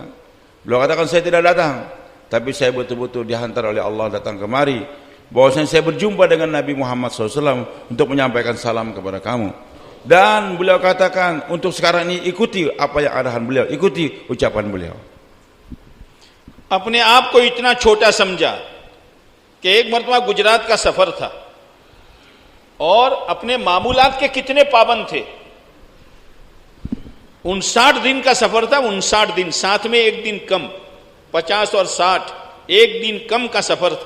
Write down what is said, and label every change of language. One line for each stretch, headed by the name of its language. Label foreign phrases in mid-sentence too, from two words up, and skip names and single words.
Indonesian: Beliau katakan saya tidak datang, tapi saya betul-betul dihantar oleh Allah datang kemari, bahwasanya saya berjumpa dengan Nabi Muhammad SAW untuk menyampaikan salam kepada kamu. Dan beliau katakan untuk sekarang ini ikuti apa yang arahan beliau, ikuti ucapan beliau.
Hindi: अपने आप को इतना छोटा समझा कि एक मरतबा गुजरात का सफर था और अपने मामूलात के कितने पाबंद थे। 59 दिन का सफर था, 59 दिन, साथ में एक दिन कम, 50 और 60, एक दिन कम का सफर था।